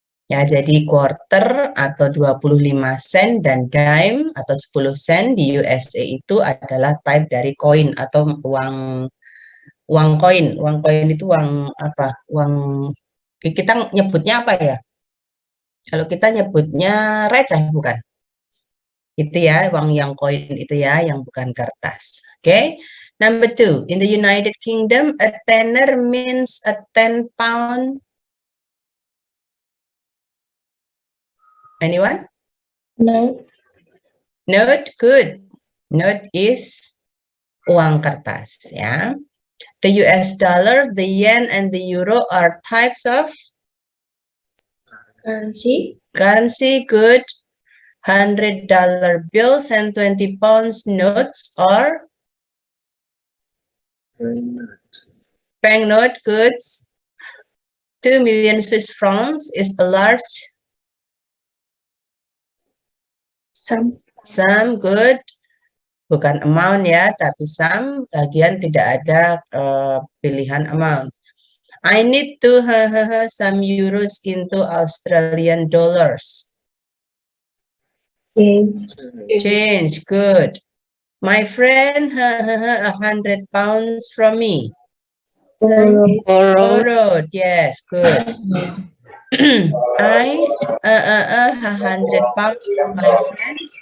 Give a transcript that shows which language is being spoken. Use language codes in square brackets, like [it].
[id] Ya, jadi quarter atau 25 sen dan dime atau 10 sen di USA itu adalah type dari koin atau uang koin. Uang koin itu uang apa? Uang kita nyebutnya apa ya? Kalau kita nyebutnya receh bukan? Itu ya, uang yang koin itu ya, yang bukan kertas. Oke. [en] Number 2, in the United Kingdom, a tenner means a 10 pound. Anyone? No. Note, good. Note is [id] uang kertas ya. [en] The US dollar, the yen, and the euro are types of Currency. currency, good. $100 bills and 20 pounds notes or banknote, goods. 2 million Swiss francs is a large sum, good. [id] Bukan amount ya, tapi sum. Bagian tidak ada pilihan amount. [en] I need to some euros into Australian dollars. Change, good. My friend, 100 pounds from me. Borrowed, yes, good. I 100 pounds from my friend.